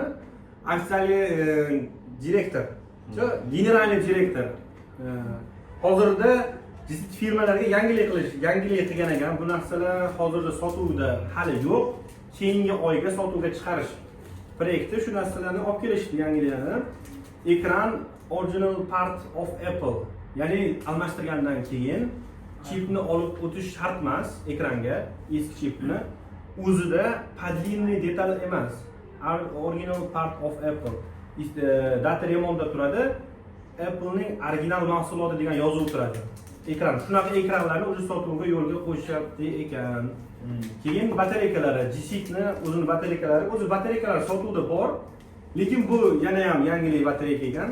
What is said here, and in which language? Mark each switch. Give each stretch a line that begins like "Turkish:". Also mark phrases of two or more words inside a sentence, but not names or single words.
Russian: Официальный директор, генеральный директор.
Uzbek: Hozirda GSeed firmalarga yangilik qilgan ekan. Bu narsalar hozirda sotuvda hali yo'q. Keyingi oyga sotuvga chiqarish proyekti shu narsalarni olib kelishdi, yangiliklarni. Ekran
English: original part of Apple.
Uzbek: Ya'ni almashtirgandan keyin chipni olib o'tish shart emas ekranga, eski chipni. O'zida
Russian: подлинный деталь
Uzbek: emas.
English: Original part of Apple.
Uzbek: Data remontda turadi. Apple'ning original mahsuloti degan yozuv turadi. Ekran, shunaqa ekranlarni o'zi sotuvga yo'lga qo'yishyapti ekan. Keyin batareykalari, GSeedni o'zining batareykalari, batareykalar sotuvda bor, lekin bu yana ham yangilik batareyka ekan.